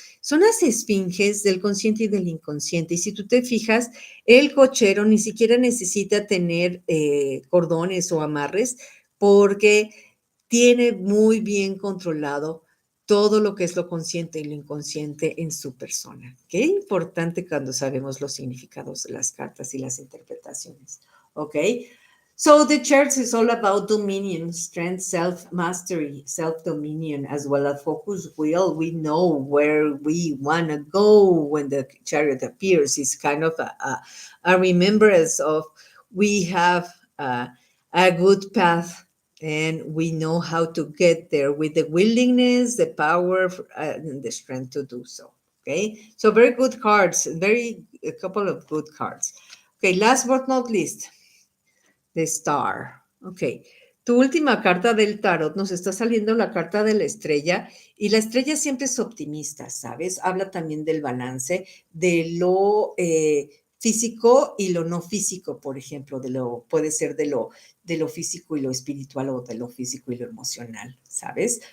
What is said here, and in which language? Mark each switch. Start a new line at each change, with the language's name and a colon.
Spanish: Son las esfinges del consciente y del inconsciente. Y si tú te fijas, el cochero ni siquiera necesita tener cordones o amarres porque tiene muy bien controlado todo lo que es lo consciente y lo inconsciente en su persona. Qué importante cuando sabemos los significados de las cartas y las interpretaciones. ¿Ok?
English: So the church is all about dominion, strength, self-mastery, self-dominion, as well as focus will. We know where we want to go when the chariot appears. It's kind of a remembrance of we have a good path and we know how to get there with the willingness, the power, and the strength to do so. Okay, so very good cards, a couple of good cards. Okay, last but not least, the Star. Ok.
Spanish: Tu última carta del tarot nos está saliendo la carta de la estrella y la estrella siempre es optimista, ¿sabes? Habla también del balance, de lo físico y lo no físico, por ejemplo, puede ser de lo físico y lo espiritual o de lo físico y lo emocional, ¿sabes?